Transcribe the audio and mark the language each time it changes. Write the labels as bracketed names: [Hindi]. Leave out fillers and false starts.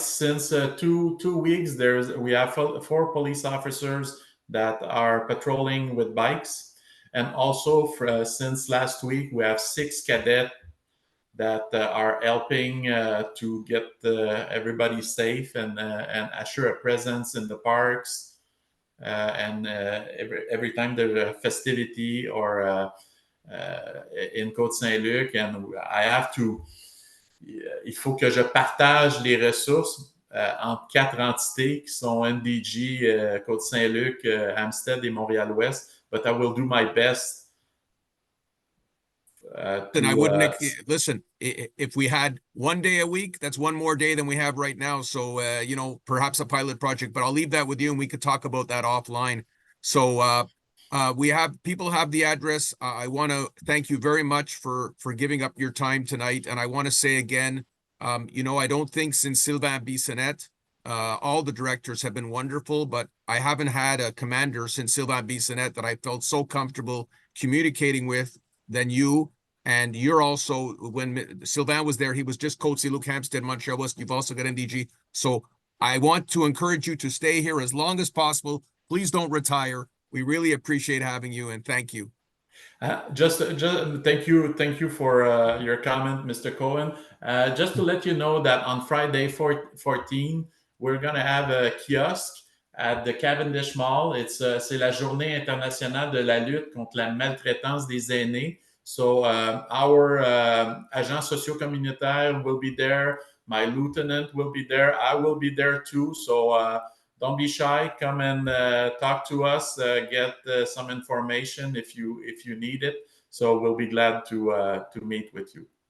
[English] Since 2 weeks, we have 4 police officers that are patrolling with bikes, and also since last week we have 6 cadets that are helping to get everybody safe and assure a presence in the parks. And every time there's a festivity or in Côte Saint-Luc, and I have to. [French] Il faut que je partage les ressources entre 4 entités qui sont NDG, Côte Saint-Luc, Amstead et Montréal-Ouest, [English] but I will do my best. Then I wouldn't listen. If we had one day a week, that's one more day than we have right now. So perhaps a pilot project, but I'll leave that with you, and we could talk about that offline. So people have the address. I want to thank you very much for giving up your time tonight. And I want to say again, I don't think since Sylvain Bissonnette, all the directors have been wonderful, but I haven't had a commander since Sylvain Bissonnette that I felt so comfortable communicating with than you. And you're also, when Sylvain was there, he was just Côte Saint-Luc, Hampstead, Montreal West. You've also got NDG. So I want to encourage you to stay here as long as possible. Please don't retire. We really appreciate having you, and thank you. Just thank you for your comment, Mr. Cohen. Just to let you know that on Friday 14, we're going to have a kiosk at the Cavendish Mall. [French] C'est la journée internationale de la lutte contre la maltraitance des aînés. [English] So our agent socio-communautaire will be there. My lieutenant will be there. I will be there too. So don't be shy. Come and talk to us. Get some information if you need it. So we'll be glad to meet with you.